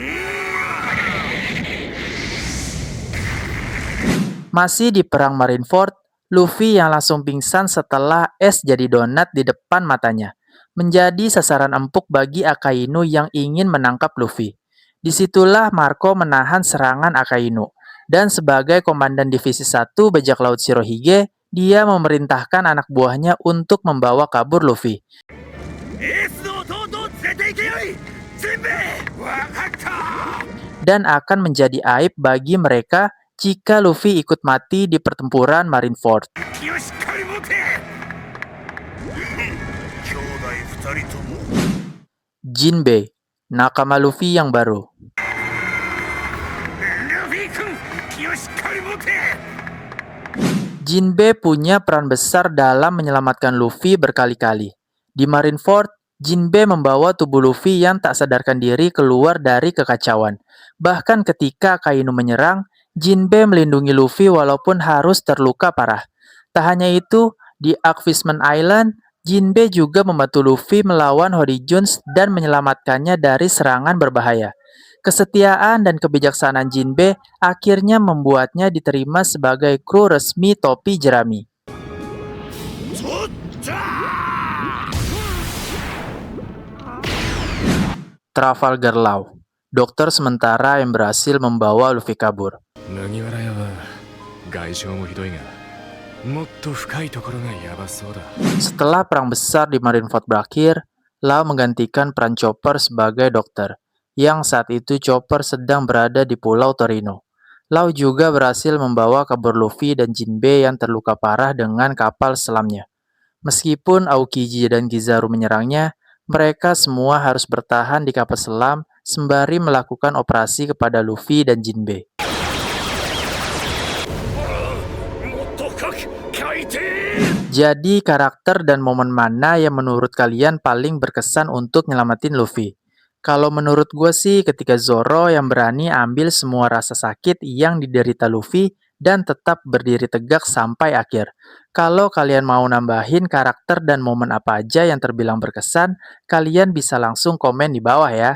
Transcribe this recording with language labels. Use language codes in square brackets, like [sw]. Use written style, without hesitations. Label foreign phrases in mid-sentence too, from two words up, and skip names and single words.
[id] Masih di perang Marineford, Luffy yang langsung pingsan setelah es jadi donat di depan matanya, menjadi sasaran empuk bagi Akainu yang ingin menangkap Luffy. Disitulah Marco menahan serangan Akainu, dan sebagai komandan divisi 1 bajak laut Shirohige, dia memerintahkan anak buahnya untuk membawa kabur Luffy. [ja] エースの弟を連れて行けよい全兵わかった [id] Dan akan menjadi aib bagi mereka jika Luffy ikut mati di pertempuran Marineford. [ja] 気をしっかり持て兄弟二人とも [id] Jinbei, nakama Luffy yang baru. [ja] ルフィ君気をしっかり持て [id] Jinbei punya peran besar dalam menyelamatkan Luffy berkali-kali. Di Marineford, Jinbei membawa tubuh Luffy yang tak sadarkan diri keluar dari kekacauan. Bahkan ketika Akainu menyerang, Jinbei melindungi Luffy walaupun harus terluka parah. Tak hanya itu, di Arc Fishman Island, Jinbei juga membantu Luffy melawan Hody Jones dan menyelamatkannya dari serangan berbahaya. Kesetiaan dan kebijaksanaan Jinbei akhirnya membuatnya diterima sebagai kru resmi topi jerami. [ja] とったー [id] Trafalgar Law, dokter sementara yang berhasil membawa Luffy kabur. [ja] 麦わら屋は外傷もひどいがもっと深いところがやばそうだ。 [id] Setelah perang besar di Marineford berakhir, Law menggantikan peran Chopper sebagai dokter, yang saat itu Chopper sedang berada di Pulau Torino. Law juga berhasil membawa kabur Luffy dan Jinbei yang terluka parah dengan kapal selamnya. Meskipun Aokiji dan Kizaru menyerangnya, mereka semua harus bertahan di kapal selam sembari melakukan operasi kepada Luffy dan Jinbei. [ja] もっと深く海底 [id] Jadi karakter dan momen mana yang menurut kalian paling berkesan untuk nyelamatin Luffy? Kalau menurut gue sih ketika Zoro yang berani ambil semua rasa sakit yang diderita Luffy dan tetap berdiri tegak sampai akhir. Kalau kalian mau nambahin karakter dan momen apa aja yang terbilang berkesan, kalian bisa langsung komen di bawah ya.